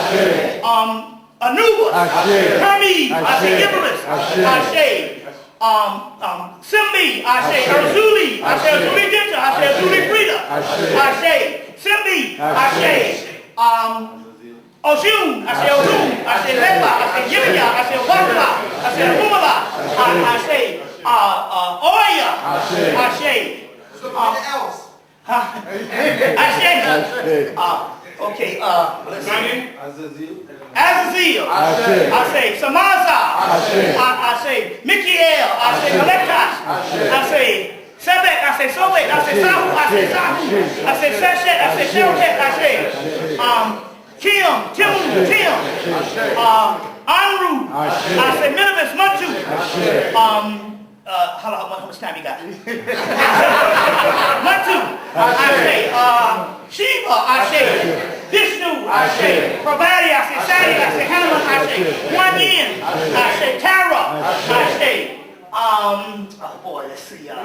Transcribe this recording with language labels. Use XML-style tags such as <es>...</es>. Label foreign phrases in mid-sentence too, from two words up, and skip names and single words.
<en>Anubis, Hermes, Ashe Iberus, Ashe, Simbi, Ashe Erzuli, Ashe Erzuli Dinta, Ashe Erzuli Frida, Ashe Simbi, Ashe Oshun, Ashe Oshun, Ashe Leba, Ashe Yibaya, Ashe Wakala, Ashe Humala, Ashe Oya, Ashe, okay, let's see. Azazel, I say Samaza, I say Michael, I say Malekach, I say Sebek, I say Sobek, I say Sahu, I say Sahu, I say Seshet, I say Shelket, I say Tim, Anru, I say Minimus Matu, how much time you got? Matu, I say Shiva, I say Vishnu, I say Pravati, I say Sadi, I say Hanuman, I say Kuan Yin, I say Tara, I say oh boy, let's see.</en>